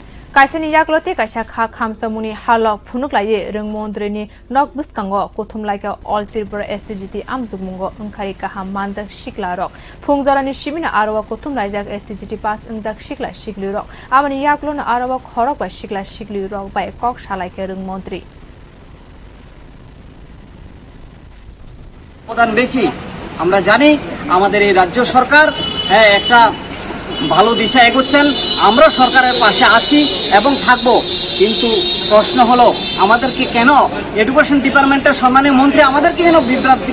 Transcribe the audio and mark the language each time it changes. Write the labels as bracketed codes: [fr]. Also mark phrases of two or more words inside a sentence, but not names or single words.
[trp] kaisani yagolo kaisa khamsamungni halok phunuklaiwi Rwngmontrini bwskango kothumlaikha all Tripura STGT amjokmungo wngkhari kaham manjak sikla rok Phong jorani simino aro kothumlaijak STGT pass wngjak sikla sikli rok Amoni yagolo aro khorok ba sikla sikli rok by koksalai Rwngmontri [bn] প্রধান বেশি আমরা জানি আমাদের এই রাজ্য সরকার একটা ভালো দিশা এগোচ্ছেন আমরা সরকারের পাশে আছি এবং থাকব কিন্তু প্রশ্ন হলো আমাদেরকে কেন [en] education departmenter [bn] সম্মানীয় মন্ত্রী আমাদেরকে কেন বিভ্রান্তি